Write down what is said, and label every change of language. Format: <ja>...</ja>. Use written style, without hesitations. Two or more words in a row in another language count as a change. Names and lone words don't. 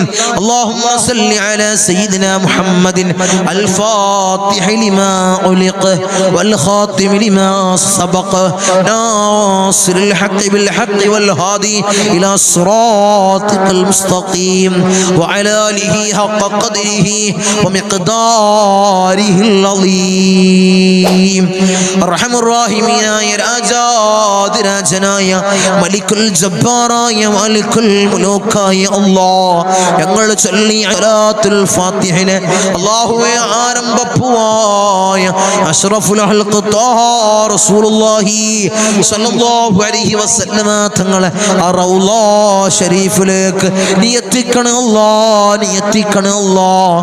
<ar>اللهم صل على سيدنا محمد الفاتح لما غلق والخاتم لما سبق ناصر الحق بالحق والهادي إلى صراطك المستقيم وعلى آله حق قدره ومقداره العظيم. أرحم الراحمين يا</ar> <ml>രാജാതിരാജനായ</ml> <ar>ملك الجبار ملك الملوك</ar> <ml>അല്ലാഹ് ഞങ്ങൾ ചൊല്ലിയ സലാത്തുൽ ഫാത്തിഹയിലെ അല്ലാഹുവേ ആരംഭപ്പുവായ</ml> <ar>أشرف الخلق طه رسول الله صلى الله عليه وسلم</ar> <ml>തങ്ങളെ റൗള ശരീഫിലേക്ക് നീ എത്തിക്കണേ അല്ലാഹ്, നീ എത്തിക്കണേ അല്ലാഹ്.</ml>